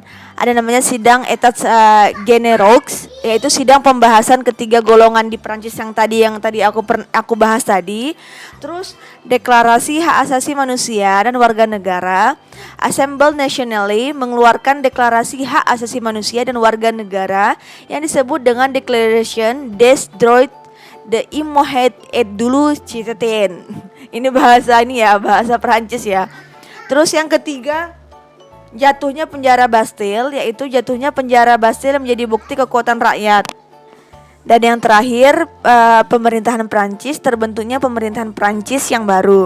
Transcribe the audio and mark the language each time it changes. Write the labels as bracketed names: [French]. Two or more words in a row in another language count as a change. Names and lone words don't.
[Indonesian] Ada namanya sidang Etats Généraux, yaitu sidang pembahasan ketiga golongan di Prancis yang tadi aku bahas tadi. Terus deklarasi hak asasi manusia dan warga negara. Assemblée Nationale mengeluarkan deklarasi hak asasi manusia dan warga negara yang disebut dengan Declaration des droits de l'homme et du citoyen. Ini bahasa Perancis ya. Terus yang ketiga, jatuhnya penjara Bastille, yaitu jatuhnya penjara Bastille menjadi bukti kekuatan rakyat. Dan yang terakhir, pemerintahan Prancis, terbentuknya pemerintahan Prancis yang baru.